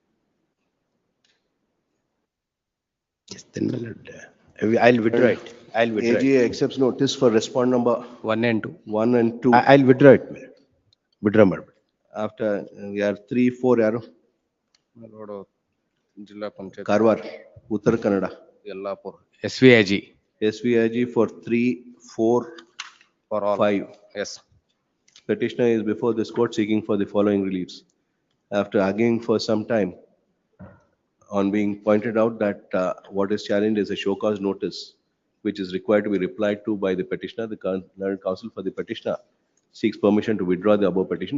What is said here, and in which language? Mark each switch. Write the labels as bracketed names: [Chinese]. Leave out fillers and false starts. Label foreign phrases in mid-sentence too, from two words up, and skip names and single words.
[English] Yes, then I'll withdraw it. I'll withdraw AGA accepts notice for respond number 1 and 2. 1 and 2. I'll withdraw it. Withdraw. After we are 3, 4 yaro. Jilla Panchayat. Karwar, Uttar Kannada. Yellapur. SVIG. SVIG for 3, 4, for all. 5. Yes. Petitioner is before this court seeking for the following reliefs. After arguing for some time, on being pointed out that what is challenged is a show cause notice, which is required to be replied to by the petitioner, the learned counsel for the petitioner seeks permission to withdraw the above petition.